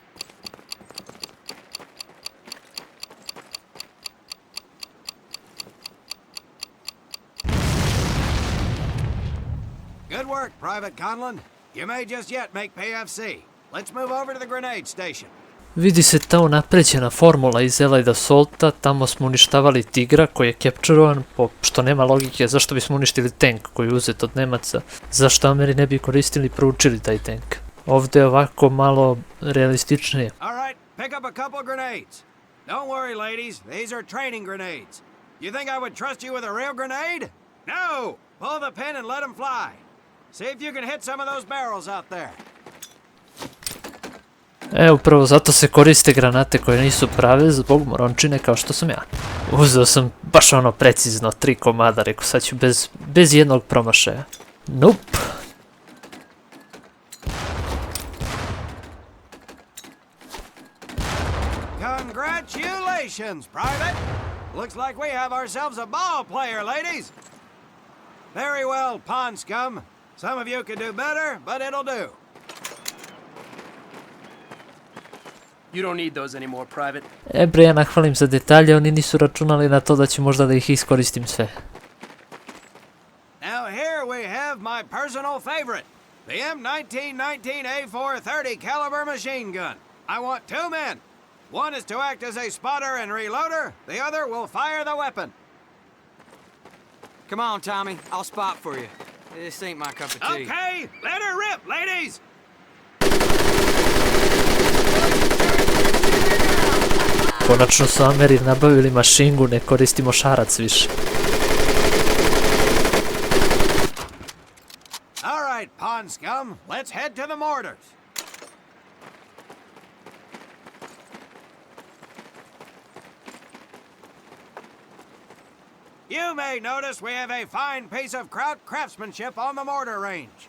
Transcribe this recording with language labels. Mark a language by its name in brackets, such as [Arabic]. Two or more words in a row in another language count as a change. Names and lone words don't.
[English] Good work, Private Conlin. You may just yet make PFC. Let's move over to the grenade station. [Serbian] Vidi se ta unapređena formula iz Allied Assaulta, tamo smo uništavali tigra koji je capturovan, što nema logike zašto bismo uništili tank koji je uzet od Nemaca, zašto Ameri ne bi koristili i proučili taj tank. Ovdje je ovako malo realističnije. [English] Alright, pick up a couple grenades. Don't worry, ladies, these are training grenades. You think I would trust you with a real grenade? No! Pull the pin and let them fly. See if you can hit some of those barrels out there. [Serbian] Upravo zato se koriste granate koje nisu prave zbog morončine kao što sam ja. Uzeo sam baš ono precizno 3 komada, rekao sad ću bez jednog promašaja. [English] Nope. Congratulations, Private! Looks like we have ourselves a ball player, ladies! Very well, pond scum. Some of you could do better, but it'll do. You don't need those anymore, Private. [Serbian] Bre, ja nahvalim za detalje, oni nisu računali na to da ću možda da ih iskoristim sve. [English] my personal favorite, the M1919A4 30 caliber machine gun. I want 2 men. One is to act as a spotter and reloader. The other will fire the weapon. Come on, Tommy. I'll spot for you. This ain't my cup of tea. Okay, let her rip, ladies! [Serbian] Konačno su Ameri nabavili mašingu, ne koristimo šarac više. [English] All right, pond scum, let's head to the mortars. You may notice we have a fine piece of kraut craftsmanship on the mortar range.